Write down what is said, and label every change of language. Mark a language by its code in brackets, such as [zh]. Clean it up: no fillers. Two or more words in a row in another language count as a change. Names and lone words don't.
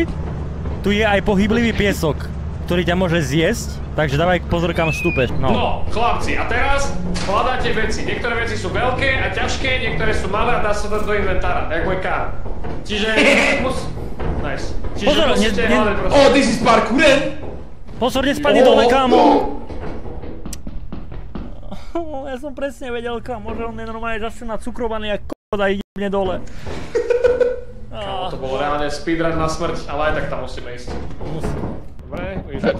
[sk] Tu je aj pohyblivý piesok, ktorý ťa môže zjesť, takže dávaj pozor, kam vstúpeš. No, chlapci, a teraz hľadáte veci. Niektoré veci sú veľké a ťažké, niektoré sú malé a dá sa dať do inventára, jak môj kár. Čiže Nice. Čiže pozor, musíte hľadať proste. [en] Oh, this is parkouren! [sk] Pozor, nespadni dole, kámo! Ja som presne vedel, kámo, že on je normálne zase nacukrovaný jak kokot a ide mne dole. Kámo, to bolo reálne speedrun na smrť, ale aj tak tam musíme ísť. Dobre, vidíš tu.